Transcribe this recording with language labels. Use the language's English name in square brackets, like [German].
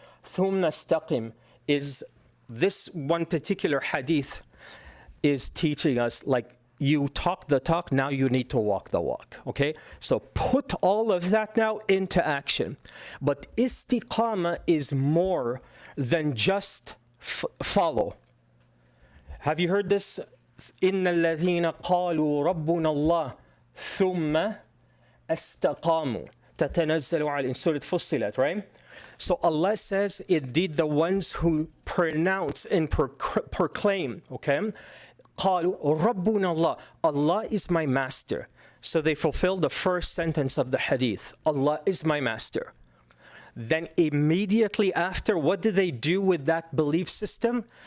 [Arabic] ثُمَّ اسْتَقِمْ [English] is this one particular hadith is teaching us, like, you talk the talk, now you need to walk the walk, okay? So put all of that now into action. But istiqama is more than just follow. Have you heard this? [Arabic] إن الذين قالوا ربنا الله ثم استقاموا تتنزل على [English] in Surah Fussilat, right? So Allah says, indeed the ones who pronounce and proclaim, okay? [Arabic] قالوا ربنا الله, [English] Allah is my master. So they fulfill the first sentence of the hadith, Allah is my master. Then immediately after, what do they do with that belief system?